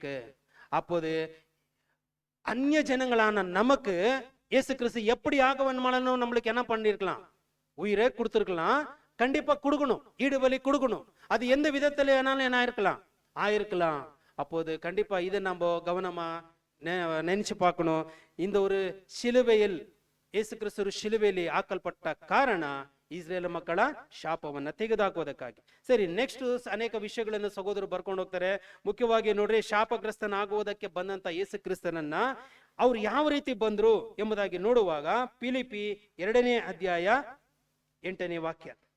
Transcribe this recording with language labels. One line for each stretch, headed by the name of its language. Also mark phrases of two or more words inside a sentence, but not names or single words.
Tamil: அப்போது அந்நிய ஜனங்களான நமக்கு இயேசு கிறிஸ்து எப்படி ஆக வேணுமானும் நம்மளுக்கு என்ன பண்ணிருக்கலாம்? உயிரை கொடுத்திருக்கலாம். கண்டிப்பா கொடுக்கணும், ஈடுபலி கொடுக்கணும். அது எந்த விதத்துல வேணாலும் என்ன ஆயிருக்கலாம். அப்போது கண்டிப்பா இதை நம்ம கவனமா நினைச்சு பார்க்கணும். இந்த ஒரு சிலுவையில்
Kannada: ಯೇಸು ಕ್ರಿಸ್ತರು ಶಿಲುಬೆಯಲ್ಲಿ ಹಾಕಲ್ಪಟ್ಟ ಕಾರಣ ಇಸ್ರೇಲ್ ಮಕ್ಕಳ ಶಾಪವನ್ನ ತೆಗೆದುಹಾಕುವುದಕ್ಕಾಗಿ. ಸರಿ, ನೆಕ್ಸ್ಟ್ ಅನೇಕ ವಿಷಯಗಳನ್ನು ಸಹೋದರರು ಬರ್ಕೊಂಡು ಹೋಗ್ತಾರೆ. ಮುಖ್ಯವಾಗಿ ನೋಡ್ರಿ, ಶಾಪಗ್ರಸ್ತನಾಗುವುದಕ್ಕೆ ಬಂದಂತ ಯೇಸು ಕ್ರಿಸ್ತನನ್ನ ಅವ್ರು ಯಾವ ರೀತಿ ಬಂದ್ರು ಎಂಬುದಾಗಿ ನೋಡುವಾಗ ಫಿಲಿಪ್ಪಿ 2ನೇ ಅಧ್ಯಾಯ 8ನೇ ವಾಕ್ಯ.